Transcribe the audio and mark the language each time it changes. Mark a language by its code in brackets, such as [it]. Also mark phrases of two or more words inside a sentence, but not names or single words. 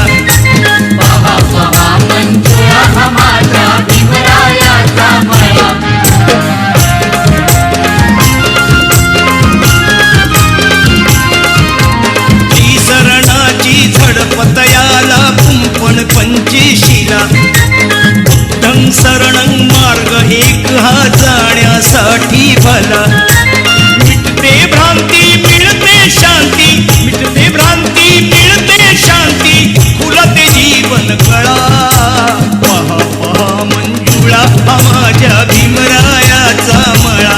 [mr] पहा पहा मंजुळा हा माझ्या भीमरायाचा मळा, शरणाची झडपतयाला कुंपण पंचेशीला, [pi] बुद्धं शरणं [mr] मार्ग एक हा जाण्यासाठी भला, मिटते भ्रांती मिळते शांती, मिटते भ्रांती मिळते शांती, फुलते जीवन कळा, पहा पहा मंजुळा हा माझ्या भीमरायाचा मळा,